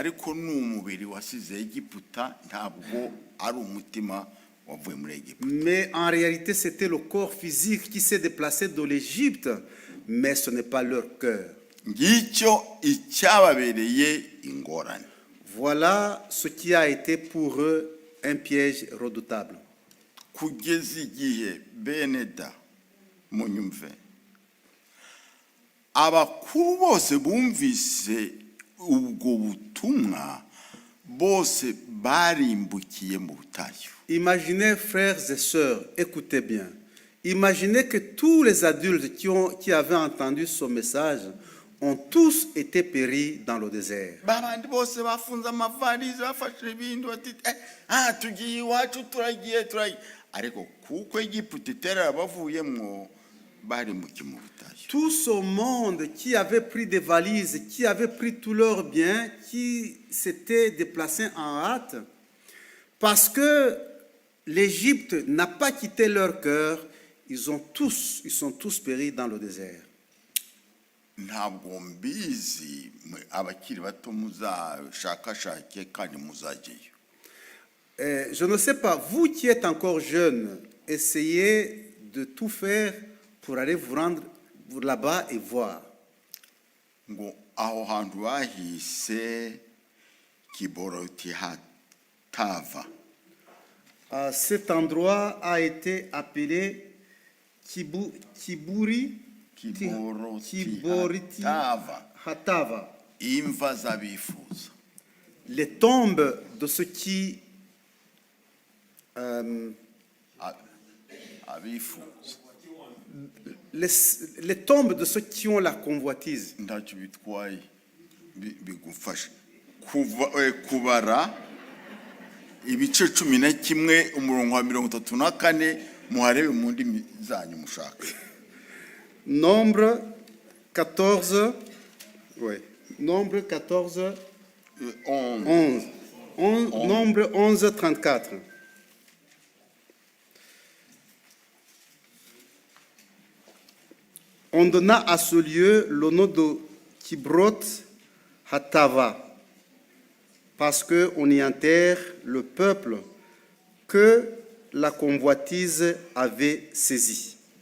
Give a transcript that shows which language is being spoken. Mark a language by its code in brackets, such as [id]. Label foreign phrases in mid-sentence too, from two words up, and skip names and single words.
[fr] Mais en réalité, c'était le corps physique qui s'est déplacé de l'Égypte, mais ce n'est pas leur cœur. Voilà ce qui a été pour eux un piège redoutable. [rw] Abakuru bose bumvise ubwo butumwa bose barimbukiye mu butayu. [fr] Imaginez, frères et sœurs, écoutez bien. Imaginez que tous les adultes qui avaient entendu ce message ont tous été péris dans le désert. [rw] Babandi bose bafunze amavalize bafashe ibintu bati tugiye iwacu turagiye ariko kuko Egiputa itera bavuyemwo barimbukiye mu butayu. [fr] Tout ce monde qui avait pris des valises, qui avait pris tous leurs biens, qui s'était déplacé en hâte, parce que l'Égypte n'a pas quitté leur cœur, ils sont tous péris dans le désert. [rw] Ntabwo mbizi abakiri bato muzashakashake kandi muzageyo. [fr] Je ne sais pas, vous qui êtes encore jeune, essayez de tout faire pour aller vous rendre là-bas et voir. [rw] Ngo aho hantu bahise Kiboroti Hatava. [fr] Cet endroit a été appelé Kiboroti Hatava. [rw] Imva z'abifuza. [fr] Les tombes de ceux qui les tombes de ceux qui ont la convoitise. [rw] Ntacyo bitwaye bigufasha kubara ibice 11 umurongo wa 34 muharebe mu ndimi zanyu mushaka. [fr] Nombre 14, oui. Nombre 14, 11. Nombre 11, 34. On donna à ce lieu le nom de Kibroth Hatava, parce qu'on y enterre le peuple que la convoitise avait saisi.